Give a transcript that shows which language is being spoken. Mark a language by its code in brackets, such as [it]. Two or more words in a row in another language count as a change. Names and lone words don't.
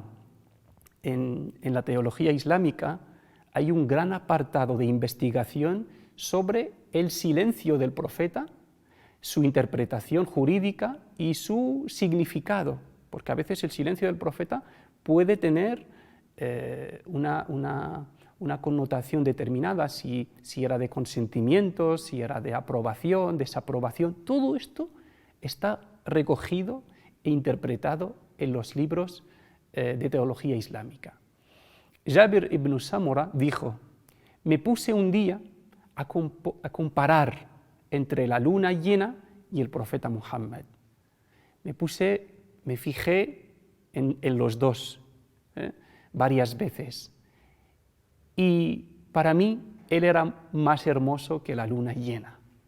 [es] En la teología islámica hay un gran apartado de investigación sobre el silencio del profeta, su interpretación jurídica y su significado, porque a veces el silencio del profeta puede tener una connotación determinada, si era de consentimiento, si era de aprobación, desaprobación. Todo esto está recogido e interpretado en los libros de teología islámica. Jabir ibn Samura dijo, me puse un día a comparar entre la luna llena y el profeta Muhammad. Me fijé en los dos varias veces y para mí él era más hermoso que la luna llena.